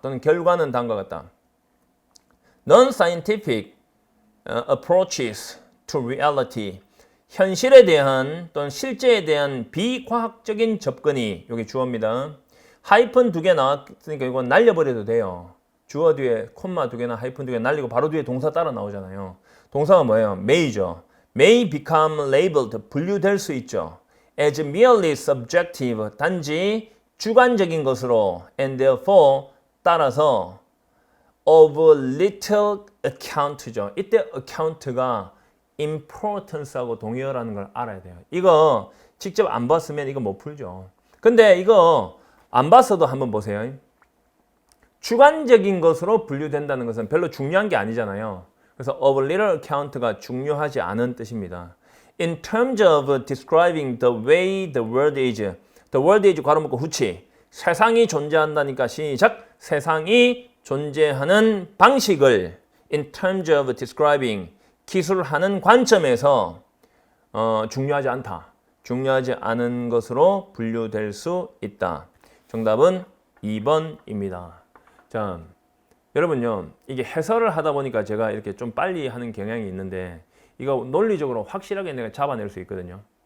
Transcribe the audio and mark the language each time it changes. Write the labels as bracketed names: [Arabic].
[Korean] 또는 결과는 다음과 같다. [English] Non-scientific approaches to reality, [Korean] 현실에 대한 또는 실제에 대한 비과학적인 접근이 여기 주어입니다. 하이픈 2개 나왔으니까 이건 날려버려도 돼요. 주어 뒤에 콤마 2개나 하이픈 2개 날리고 바로 뒤에 동사 따라 나오잖아요. 동사가 뭐예요? may죠. may become labeled, 분류될 수 있죠. as merely subjective, 단지 주관적인 것으로 and therefore 따라서 of little account죠. 이때 account가 importance하고 동의어라는 걸 알아야 돼요. 이거 직접 안 봤으면 이거 못 풀죠. 근데 이거 안 봤어도 한번 보세요. 주관적인 것으로 분류된다는 것은 별로 중요한 게 아니잖아요. 그래서 of little account가 중요하지 않은 뜻입니다. [English] In terms of describing the way the world is, the world is 괄호 묶고 후치, 세상이 존재한다니까 시작, [Korean] 세상이 존재하는 방식을 [English] in terms of describing, 기술하는 관점에서 중요하지 않다. [Korean] 중요하지 않은 것으로 분류될 수 있다. 정답은 2번입니다. 자, 여러분요, 이게 해설을 하다 보니까 제가 이렇게 좀 빨리 하는 경향이 있는데 이거 논리적으로 확실하게 내가 잡아낼 수 있거든요.